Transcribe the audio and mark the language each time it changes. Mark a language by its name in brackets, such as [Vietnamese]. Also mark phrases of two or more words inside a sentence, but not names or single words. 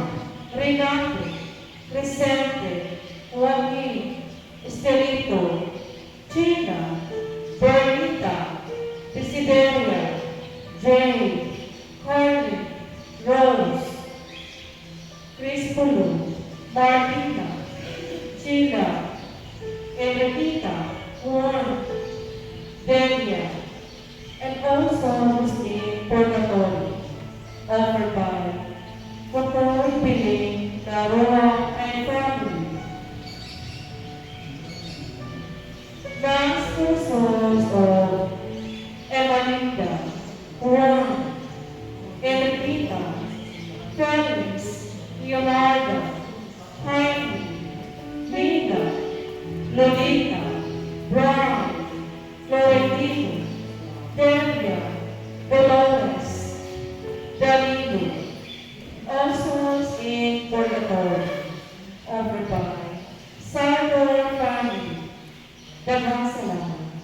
[English] Renato, Crescente, Joaquin, Estelito, China, Bernita, Desideria, Jane, Carly, Rose, Crispolo, Martina, Sheila, Enriquita, Juan, Delia, and all souls in purgatory, offered by Dr. Piling, Laroa, and family. Mass for souls of Emalinda, Juan, Enriquita, Felix, Leonardo, Heidi, Linda, Lolita, Brown, Florentino, Delia, Dolores, Danilo, all souls in purgatory, offered by Salvador family. [Cebuano] Daghang salamat.